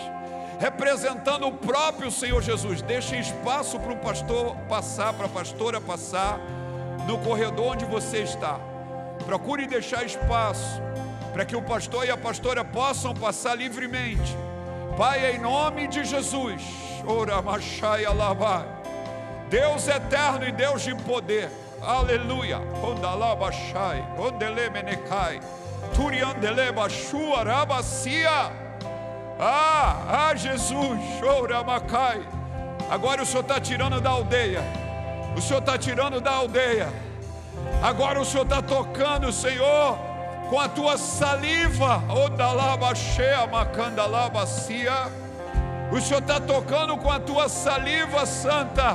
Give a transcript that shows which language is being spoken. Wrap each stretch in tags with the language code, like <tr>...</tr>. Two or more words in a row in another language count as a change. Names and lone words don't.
<pt>Representando o próprio Senhor Jesus. Deixe espaço para o pastor passar, para a pastora passar no corredor onde você está. Procure deixar espaço para que o pastor e a pastora possam passar livremente. Pai, em nome de Jesus, ora machai alabai, Deus eterno e Deus de poder, aleluia, ondalabachai, ondelemenecai, turiandelebachua rabacia. Jesus, ora macai. Agora o Senhor está tirando da aldeia. O Senhor está tirando da aldeia. Agora o Senhor está tocando, Senhor, com a tua saliva. O Senhor está tocando com a tua saliva santa.</pt>